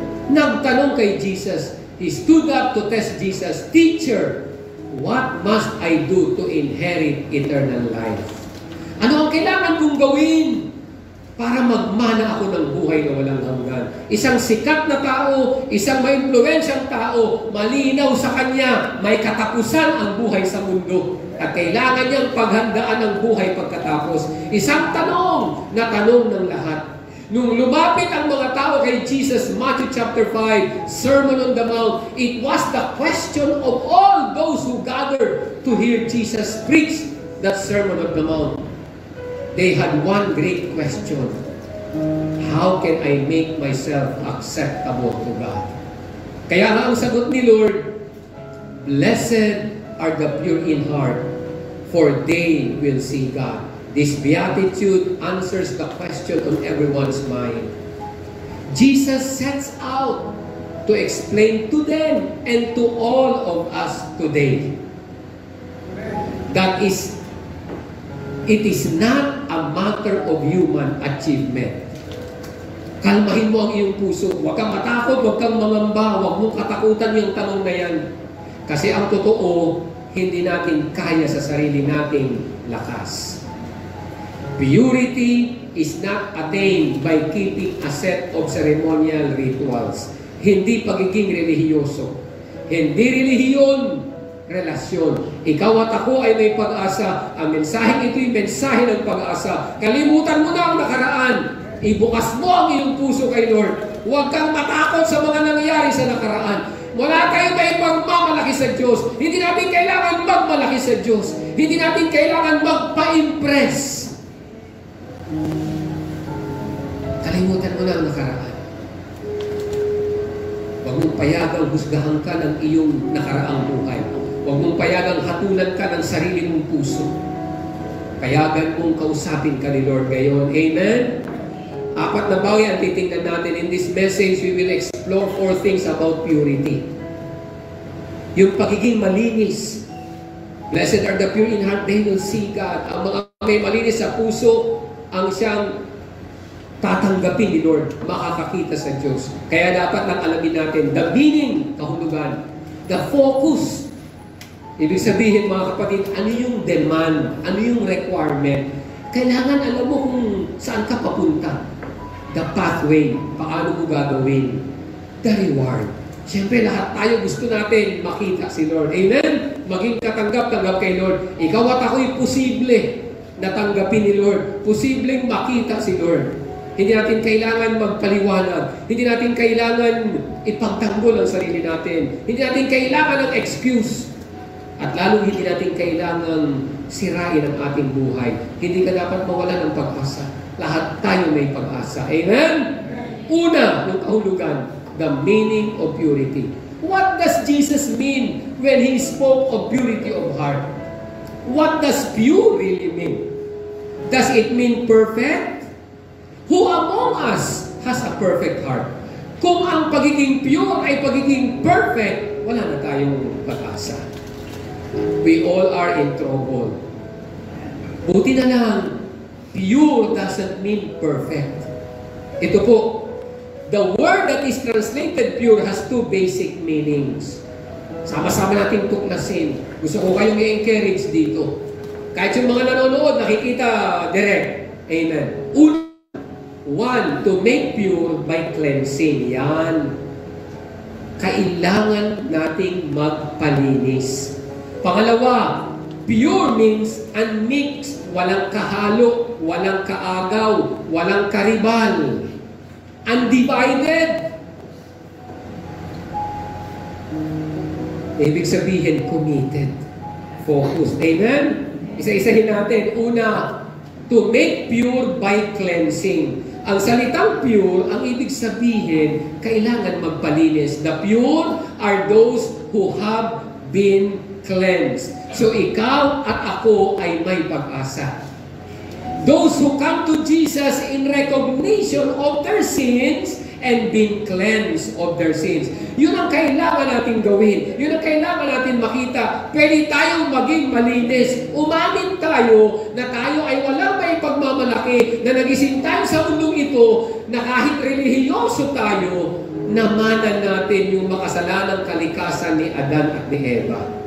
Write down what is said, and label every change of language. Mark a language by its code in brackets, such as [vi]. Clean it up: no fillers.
[tl] Nagtanong kay Jesus, [en] he stood up to test Jesus, Teacher, what must I do to inherit eternal life? [tl] Ano ang kailangan kong gawin para magmana ako ng buhay na walang hanggan? Isang sikat na tao, isang may impluwensyang tao, malinaw sa kanya, may katapusan ang buhay sa mundo. At kailangan niyang paghandaan ng buhay pagkatapos. Isang tanong na tanong ng lahat. Nung lumapit ang mga tao kay Jesus, [en] Matthew chapter 5, Sermon on the Mount, it was the question of all those who gathered to hear Jesus preach that Sermon on the Mount. They had one great question. How can I make myself acceptable to God? [tl] Kaya nga ang sagot ni Lord, [en] blessed are the pure in heart, for they will see God. This beatitude answers the question on everyone's mind. Jesus sets out to explain to them and to all of us today that it is not a matter of human achievement. [tl] Kalmahin mo ang iyong puso. Huwag kang matakot, huwag kang mangamba, huwag mong katakutan yung tanong na yan. Kasi ang totoo, hindi natin kaya sa sarili nating lakas. [en] Purity is not attained by keeping a set of ceremonial rituals. [tl] Hindi pagiging relihiyoso. Hindi relihiyon, relasyon. Ikaw at ako ay may pag-asa. Ang mensaheng ito'y mensahe ng pag-asa. Kalimutan mo na ang nakaraan. Ibukas mo ang iyong puso kay Lord. Huwag kang matakot sa mga nangyayari sa nakaraan. Wala tayong may pagmamalaki sa Diyos. Hindi natin kailangan magmalaki sa Diyos. Hindi natin kailangan magpa-impress. Kalimutan mo na ang nakaraan. Huwag mong payagang husgahan ka ng iyong nakaraang buhay. Huwag mong payagang hatulan ka ng sarili mong puso. Payagan mong kausapin ka ni Lord ngayon. Amen? 4 na bagay ang titingnan natin. [en] In this message, we will explore 4 things about purity. [tl] Yung pagiging malinis. [en] Blessed are the pure in heart, they will see God. [tl] Ang mga may malinis sa puso, ang siyang tatanggapin ni Lord, makakakita sa Diyos. Kaya dapat lang alamin natin, the meaning, kahulugan, the focus. Ibig sabihin, mga kapatid, ano yung demand? Ano yung requirement? Kailangan alam mo kung saan ka papunta. The pathway, paano mo gagawin. The reward. Siyempre, lahat tayo gusto natin makita si Lord. Amen? Maging katanggap-tanggap kay Lord. Ikaw at ako'y posible na tanggapin ni Lord. Posibleng makita si Lord. Hindi natin kailangan magpaliwanag. Hindi natin kailangan ipagtanggol ang sarili natin. Hindi natin kailangan ng excuse. At lalong hindi natin kailangan sirain ang ating buhay. Hindi ka dapat mawala ng pag-asa. Lahat tayo may pag-asa. Amen? Una, ng kahulugan, [en] the meaning of purity. What does Jesus mean when He spoke of purity of heart? What does pure really mean? Does it mean perfect? Who among us has a perfect heart? [tl] Kung ang pagiging pure ay pagiging perfect, wala na tayong pag-asa. [en] We all are in trouble. [tl] Buti na lang, [en] pure doesn't mean perfect. [tl] Ito po, [en] the word that is translated pure has 2 basic meanings. [tl] Sama-sama nating tuklasin. Gusto ko kayong i-encourage dito. Kahit yung mga nanonood, nakikita direct. Amen. [en] One, to make pure by cleansing. [tl] Yan. Kailangan nating magpalinis. Pangalawa, [en] pure means unmixed, [tl] walang kahalo, walang kaagaw, walang karibal. [en] Undivided. [tl] Ibig sabihin, committed. Focused. Amen? Isa-isahin natin. [en] Una, to make pure by cleansing. [tl] Ang salitang pure, ang ibig sabihin, kailangan magpalinis. [en] The pure are those who have been cleansed. [tl] So ikaw at ako ay may pag-asa. [en] Those who come to Jesus in recognition of their sins and been cleansed of their sins. [tl] Yun ang kailangan natin gawin. Yun ang kailangan natin makita. Pwede tayong maging malinis. Umamin tayo na tayo ay walang may pagmamalaki, na nagising tayo sa mundong ito, na kahit relihiyoso tayo, namanan natin yung makasalanang kalikasan ni Adan at ni Eva.